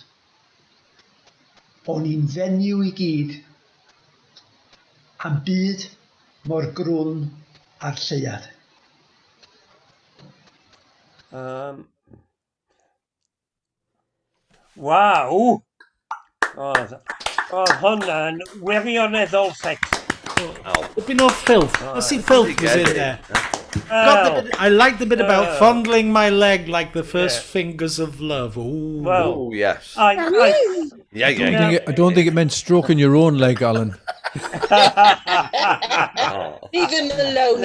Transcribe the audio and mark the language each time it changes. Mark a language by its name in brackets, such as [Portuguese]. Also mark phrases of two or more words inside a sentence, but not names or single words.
[Welsh] O'n i'n fenyw i gyd, am byd mor grwn a'r lleiad. Waw! Oedd hwnna'n wirioneddol sexy. [English] Bit of filth. I see filth was in there. I like the bit about fondling my leg like the first fingers of love. Ooh. Well, yes. I don't think it meant stroking your own leg, Alan. Leave him alone.